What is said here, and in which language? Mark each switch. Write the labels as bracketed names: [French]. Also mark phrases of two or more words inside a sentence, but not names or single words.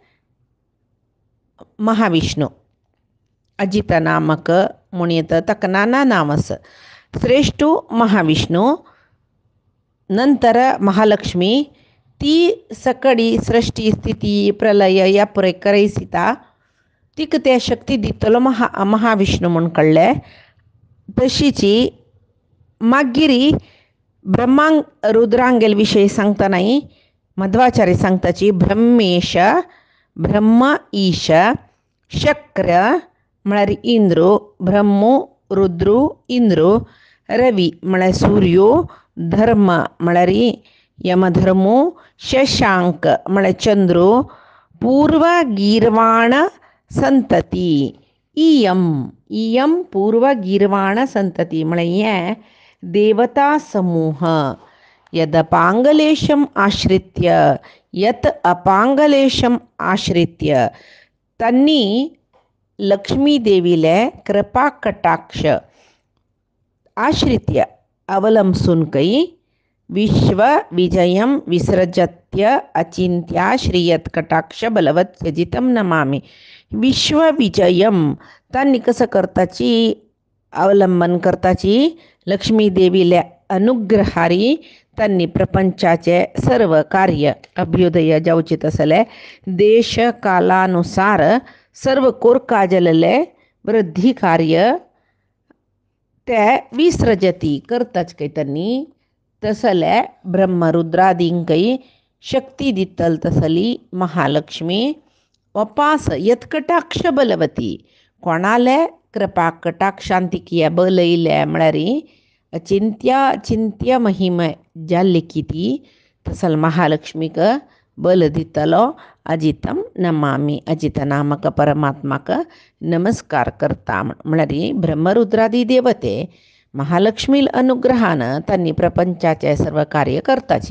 [Konkani] महाविष्णू अजित नामक म्हूण येता ताका नाना नाम आसा श्रेष्ठ महाविष्णू नंतर महालक्ष्मी ती सकडी सृष्टी स्थिती प्रलय या पुरे करयसिता तिका ते शक्ती दितलो महाविष्णू म्हूण कळ्ळें तशीची मागिरी ब्रह्मांग रुद्रांगेल विषयी सांगतानाही मध्वाचार्य सांगताची [Sanskrit] ब्रह्मेश ब्रह्म ईश शक्र [Konkani] म्हळ्यार इंद्रो ब्रह्मो रुद्रो इंद्रो रवी म्हळ्यार सूर्यो धर्म म्हळ्यार यमधर्मो शशांक म्हळ्यार चंद्रो [Sanskrit] पूर्व गीर्वाण संतती इयम पूर्व गीर्वाण संतती [Konkani] म्हळ्यार हें देवता समूह [Sanskrit] यदपांगलेशम आश्रित्य यत अपांगलेशम आश्रित्य [Konkani] त्यांनी लक्ष्मी देवीले कृपा कटाक्ष आश्रित्य अवलंबसून कै [Sanskrit] विश्व विजयम विसृजत्य अचिंत्या श्रीयत कटाक्ष बलवत यजितम नमामि. [Konkani] विश्व विजयम त्यांनी कसं करताची अवलंबन करताची लक्ष्मी देवीले अनुग्रहारी त्यांनी प्रपंचाचे सर्व कार्य अभ्युदय जावचित असले देश कालानुसार सर्व कोरकाजलले वृद्धी कार्य ते विसृजती करताच काही त्यांनी तसले ब्रह्मरुद्रादींकೈ शक्ती दितल तसली महालक्ष्मी वपास [Sanskrit] यत्कटाक्ष बलवती [Konkani] कोणाले कृपा कटाक्षांतिकिया बल इले म्हळ्यार चिंत्य महिमा जाल्ली किती तसल महालक्ष्मीक बल दितलो [Sanskrit] अजितम नमामि [Konkani] अजित नामक परमात्माक नमस्कार करता म्हळ्यार ब्रह्मरुद्रादी देवते महालक्ष्मी अनुग्रहानं त्यांनी प्रपंचाचे सर्व कार्य करताची.